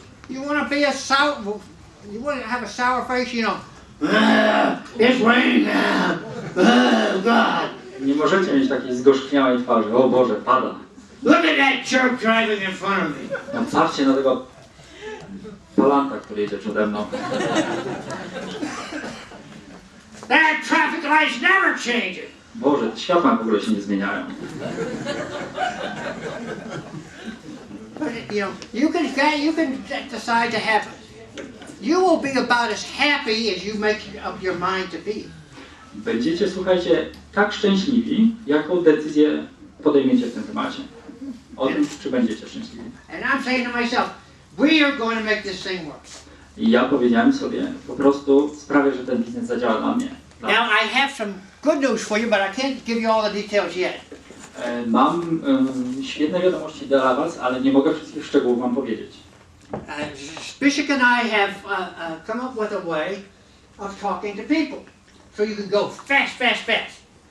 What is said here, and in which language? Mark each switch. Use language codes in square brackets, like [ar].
[en] You want to be a sour, you want to have a sour face, you know. It's raining now. Oh God. [pl] Nie możecie mieć takiej zgorzkniałej twarzy. O Boże, pada. [en] Look at that jerk driving in front of me. [pl] No, patrzcie na tego palanta, który jedzie przede mną. [en] That traffic light's never changing. [pl] Boże, te światła w ogóle się nie zmieniają. [en] But you know, you can decide to have. You will be about as happy as you make up your mind to be. [pl] Będziecie, słuchajcie, tak szczęśliwi, jaką decyzję podejmiecie w tym temacie. O tym, czy będziecie szczęśliwi. [en] And I'm saying to myself, we are going to make this thing work. [pl] I ja powiedziałem sobie, po prostu sprawię, że ten biznes zadziała dla mnie. [en] Now I have some good news for you, but I can't give you all the details yet. [pl] Mam świetne wiadomości dla was, ale nie mogę wszystkich szczegółów wam powiedzieć. [en] Zbyszek and I have come up with a way of talking to people, so you can go fast, fast, fast.